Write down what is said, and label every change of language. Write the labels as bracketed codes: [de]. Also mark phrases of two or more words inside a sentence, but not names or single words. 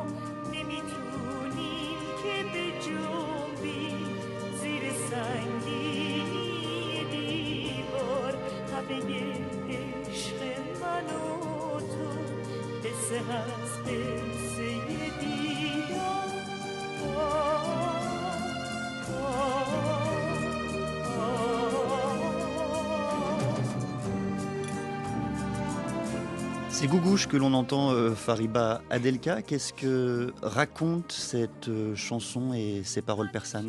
[fa] نمیتونیم که به جنبی زیر سنگینی دیوار، همه عشق من و تو قصه هست قصه دیدار. [fr] C'est Gougouche que l'on entend, Fariba Adelka. Qu'est-ce que raconte cette chanson et ces paroles persanes?